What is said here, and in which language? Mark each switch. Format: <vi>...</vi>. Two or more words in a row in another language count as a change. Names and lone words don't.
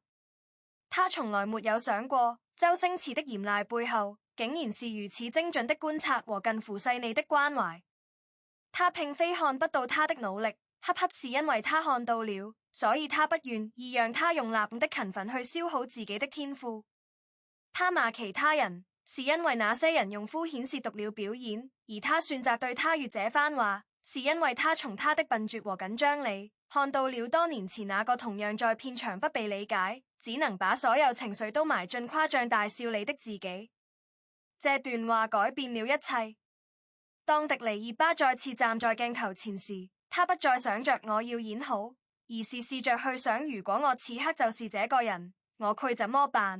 <zh>他從來沒有想過，周星馳的嚴厲背後，竟然是如此精準的觀察和近乎細膩的關懷。他並非看不到他的努力，恰恰是因為他看到了，所以他不願意讓他用立的勤奮去消耗自己的天賦。他罵其他人，是因為那些人用敷衍褻瀆了表演，而他選擇對他說這番話，是因為他從他的笨拙和緊張裡看到了多年前那個同樣在片場不被理解，只能把所有情緒都埋進誇張大笑裡的自己。這段話改變了一切。當迪尼爾巴再次站在鏡頭前時，他不再想着我要演好，而是試着去想，如果我此刻就是這個人，我會怎麼辦？</zh>